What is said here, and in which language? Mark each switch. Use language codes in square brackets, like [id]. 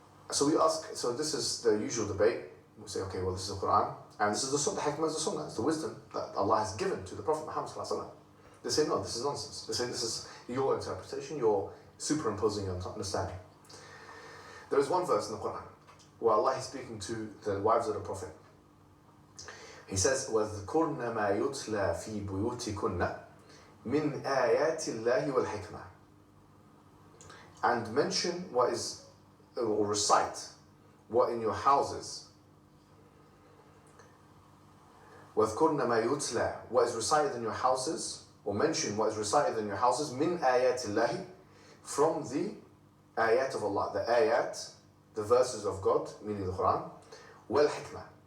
[en] So we ask, so this is the usual debate. We say, okay, well, this is the Quran, and this is the Sunnah. The hikmah is the Sunnah. It's the wisdom that Allah has given to the Prophet Muhammad sallallahu alaihi wasallam. They say, no, this is nonsense. They say, this is your interpretation. You're superimposing your understanding. There is one verse in the Quran where Allah is speaking to the wives of the Prophet. He says, [ar] وَاذْكُرْنَ مَا يُتْلَى فِي بُيُوتِكُنَّ مِنْ آيَاتِ اللَّهِ وَالْحِكْمَةِ. [en] And mention what is, or recite what in your houses. [ar] وَاذْكُرْنَ مَا يُتْلَى, [en] what is recited in your houses, or mention what is recited in your houses, [ar] مِنْ آيَاتِ اللَّهِ, [en] from the ayat of Allah, the ayat, the verses of God, meaning the Quran, وَالْحِكْمَةِ.